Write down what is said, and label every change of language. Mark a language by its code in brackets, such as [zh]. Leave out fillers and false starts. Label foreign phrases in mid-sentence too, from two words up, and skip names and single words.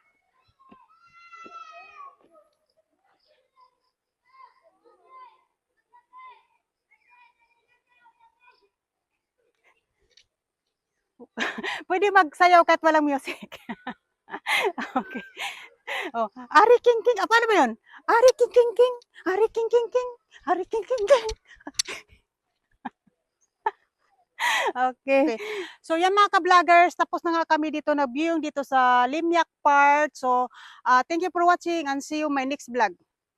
[tl] Pwede magsayaw kahit walang music. Okay. Oh, Ari King King. Ah, paano ba yun? Ari King King King. Ari King King King. Ari King King King. Okay. So yan mga ka-vloggers, tapos na nga kami dito na viewing dito sa Limyak Park. [en] So thank you for watching and see you my next vlog.